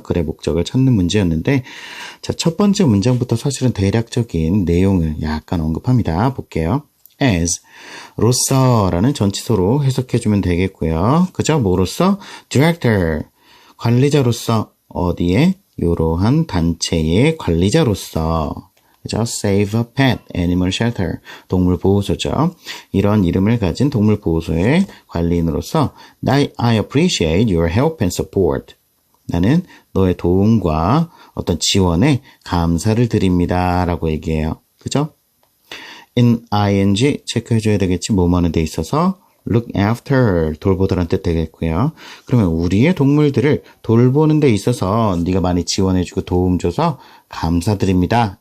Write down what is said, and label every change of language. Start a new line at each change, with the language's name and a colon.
Korean: 글의 목적을 찾는 문제였는데, 자, 첫 번째 문장부터 사실은 대략적인 내용을 약간 언급합니다. 볼게요. as, 로서라는 전치소로 해석해주면 되겠고요. 그죠? 뭐로서? director, 관리자로서, 어디에? 이러한 단체의 관리자로서. 그죠? Save a Pet Animal Shelter, 동물보호소죠. 이런 이름을 가진 동물보호소의 관리인으로서
English: I appreciate your help and support.
Korean: 나는 너의 도움과 어떤 지원에 감사를 드립니다. 라고 얘기해요. 그죠? in ing 체크해줘야 되겠지. 뭐뭐하는 데 있어서
English: look after,
Korean: 돌보다라는 뜻 되겠고요. 그러면 우리의 동물들을 돌보는 데 있어서 네가 많이 지원해주고 도움줘서 감사드립니다.